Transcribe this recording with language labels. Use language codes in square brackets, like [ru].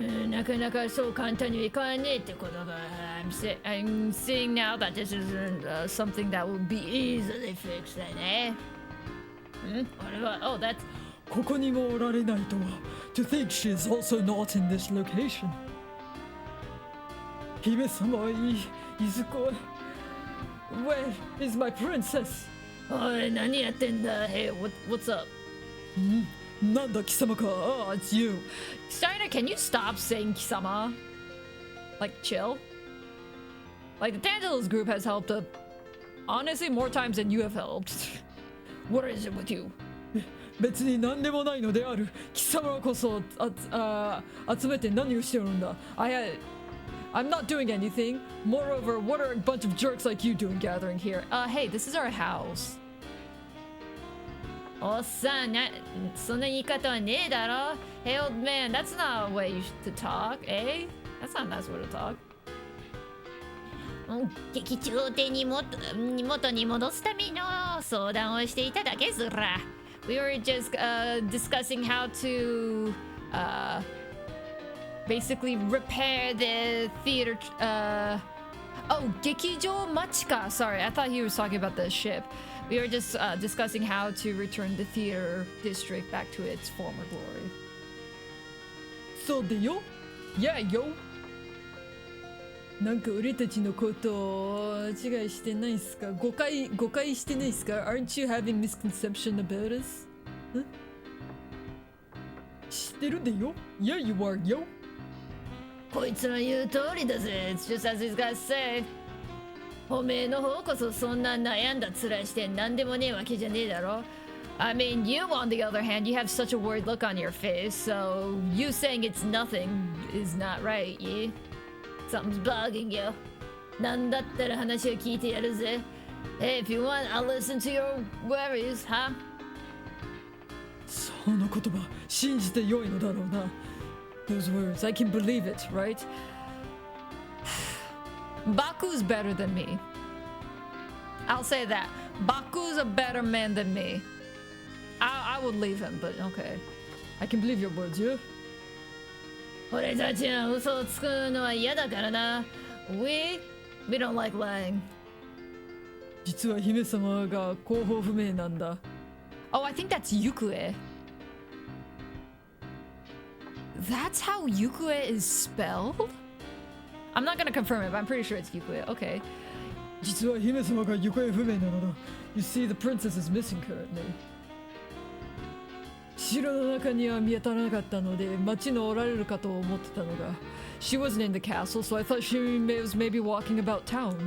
[ja] なかなかそう簡単にはいかねえってことが [en] I'm seeing now that this isn't something that will be easily fixed, eh? What about? Oh, that's. [ja] ここにもおられないとは。 [en] To think she is also not in this location. [ja] 姫様、いずこ。 [en] Where is my princess? [ja] おい何やってんだ [en] Hey, what's up? [ja] なんだ貴様か [en] Ah, it's you. Steiner, can you stop saying Kisama? Like, chill? Like, the Tantalus group has helped honestly more times than you have helped. What is it with you? [ja] 別に何でもないのである。貴様こそ集めて何をしておるんだ。 [en] I'm not doing anything. Moreover, what are a bunch of jerks like you doing gathering here? Hey, this is our house. [ja] おっさんそんな言い方はねえだろ [en] Hey old man, that's not a way to talk, eh? That's not a nice way to talk. [ja] 劇場で元に戻すための相談をしていただけずら [en] We were just discussing how to basically repair the theater. Oh, Gekijo Machika. Sorry, I thought he was talking about the ship. We were just discussing how to return the theater district back to its former glory. [ja] そうでよ。 [en] Yeah, yo. [ja] なんか俺たちのことを違いしてないっすか？誤解してないっすか？ [en] Aren't you having misconception about us? [ja] 知ってるでよ。 [en] Yeah, you are, yo. [ja] こいつの言う通りだぜ [en] It's just as he's got said [ja] おめえの方こそそんな悩んだ面して何でもねえわけじゃねえだろ [en] I mean, you on the other hand, you have such a worried look on your face, so you saying it's nothing is not right, yeah? Something's bugging you [ja] なんだったら話を聞いてやるぜ [en] Hey, if you want, I'll listen to your worries, huh? [ja] その言葉信じてよいのだろうな。 [en] Those words, I can believe it, right? Baku's better than me. I'll say that. Baku's a better man than me. I would leave him, but okay. I can believe your words, yeah? [ja] 俺たちは嘘をつくのは嫌だからな [en] We don't like lying [ja] 実は姫様が後方不明なんだ。 [en] Oh, I think that's Yukue. That's how Yukue is spelled? I'm not gonna confirm it, but I'm pretty sure it's Yukue. Okay. [ja] 実は姫様が行方不明なのだ。 [en] You see, the princess is missing currently. [ja] 城の中には見当たらなかったので、町のおられるかと思ってたのが。 [en] She wasn't in the castle, so I thought she was maybe walking about town.